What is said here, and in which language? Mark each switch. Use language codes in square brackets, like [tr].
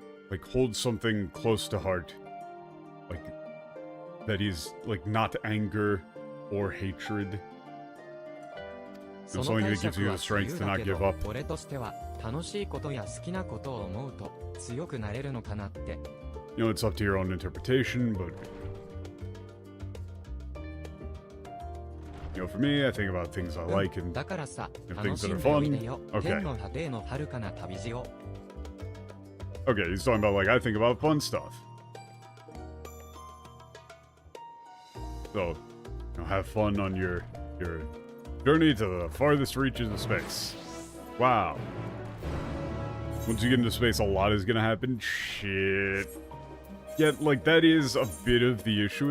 [en] Like hold something close to heart. Like that is like not anger or hatred. Something that gives you the strength to not give up. [ja] 俺としては楽しいことや好きなことを思うと強くなれるのかなって。 [en] You know, it's up to your own interpretation, but you know, for me, I think about things I like and [ja] だからさ、 [en] things that are [ja] 楽しんでおいでよ。 [en] Okay. [ja] 天の果てへの遥かな旅路を。 [en] Okay, he's talking about like I think about fun stuff. So, you know, have fun on your journey to the farthest reaches of space. Wow. Once you get into space, a lot is gonna happen. Shit. Yeah, like that is a bit of the issue.